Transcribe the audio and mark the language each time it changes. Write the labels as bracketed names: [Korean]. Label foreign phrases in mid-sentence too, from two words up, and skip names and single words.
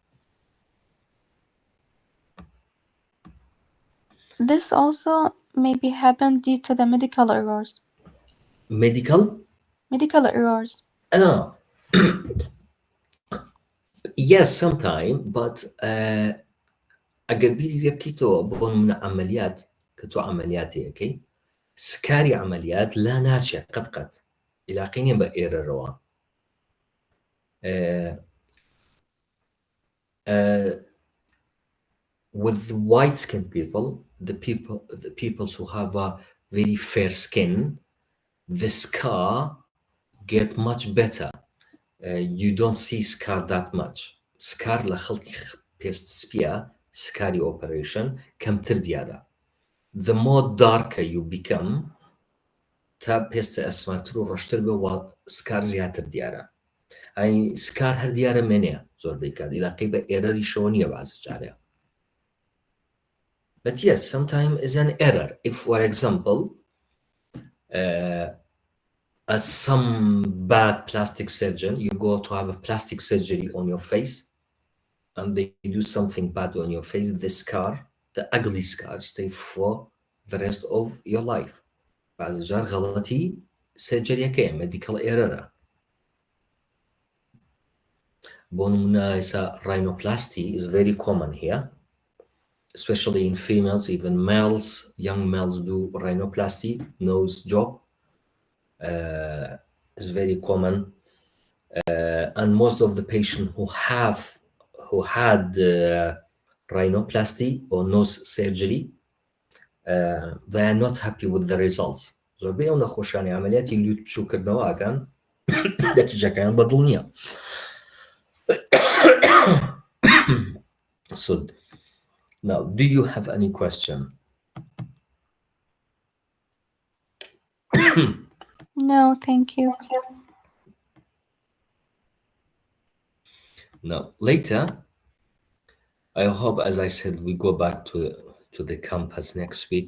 [English] This also maybe happened due to the medical errors. Medical errors. No. Yes, sometime, but [Central Kurdish] ئەگەر بیری لێ بکەیتەوە بۆ نمونە عملیات کە تۆ عملیاتەکەی سکاری عملیات لا ناچێت قەت علاقەی نیە بە ئێرەرەوە. [English] With white skin people, the people who have a very fair skin, the scar get much better. You don't see scar that much. [Central Kurdish] Scar لە خەڵکی پێست سپیە سکاری operation کەمتر دیارە. [English] The more darker you become, [Central Kurdish] تا پێستە ئەسمارتر و ڕۆشتر بێ و سکار زیاتر دیارە. ئەی سکار هەر دیارە مێنێ زۆربەی کات علاقەی بە ئێرەری شۆ نییە بازە جارێ. [English] But yes, sometimes is an error. If, for example, as some bad plastic surgeon, you go to have a plastic surgery on your face, and they do something bad on your face, the scar, the ugly scar, stay for the rest of your life. [Central Kurdish] بعض جار غلطی سرجریەکەیە [English] medical error. [Central Kurdish] بۆ نمونە ئێستا [English] rhinoplasty is very common here, especially in females, even males, young males do rhinoplasty, nose job. Is very common, and most of the patients who had rhinoplasty or nose surgery, they are not happy with the results. [Central Kurdish] زۆربەی ئەو نەخۆشیانی عملیاتی لوت بچووکردنەوە ئاکان نەتیجەکەیان بەدڵ نییە. [English] So now, do you have any question? No, thank you. Now, later, I hope, as I said, we go back to the campus next week.